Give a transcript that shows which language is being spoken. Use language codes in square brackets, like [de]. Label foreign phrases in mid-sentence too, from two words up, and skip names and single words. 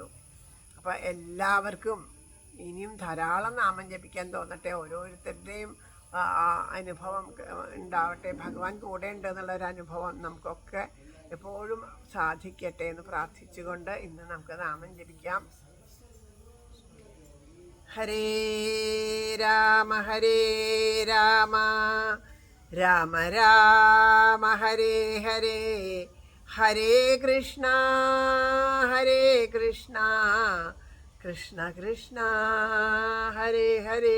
[ml] അപ്പോൾ എല്ലാവർക്കും ഇനിയും ധാരാളം നാമം ജപിക്കാൻ തോന്നട്ടെ. ഓരോരുത്തരുടെയും അനുഭവം ഉണ്ടാവട്ടെ. ഭഗവാൻ കൂടെ ഉണ്ട് എന്നുള്ളൊരു അനുഭവം നമുക്കൊക്കെ എപ്പോഴും സാധിക്കട്ടെ എന്ന് പ്രാർത്ഥിച്ചുകൊണ്ട് ഇന്ന് നമുക്ക് നാമം ജപിക്കാം. [sa] ഹരേ രാമ ഹരേ രാമ രാമ രാമ ഹരേ ഹരേ, ഹരേ കൃഷ്ണ കൃഷ്ണ കൃഷ്ണ ഹരേ ഹരേ.